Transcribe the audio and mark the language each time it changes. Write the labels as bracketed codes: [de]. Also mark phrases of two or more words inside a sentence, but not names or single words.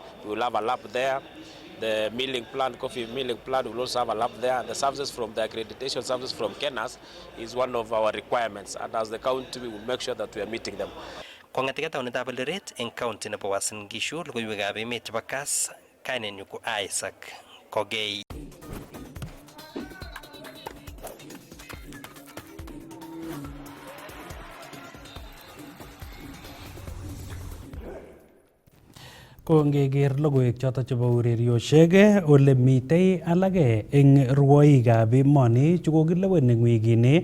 [en] We will have a lab there. The milling plant, coffee milling plant, will also have a lab there. The services from the accreditation services from KENAS is one of our requirements, and as the county, we will make sure that we are meeting them. [kln] Kong'etegei taonitab Eldoret eng county nebo Uasin Gishu, logoiwekab emet chebo Kass, kainenyu ko Isaac Kogei. Kongeker logoiwek choto chebo urerioshek ole mitei alage eng rwoikab emoni chukokilewen eng wikini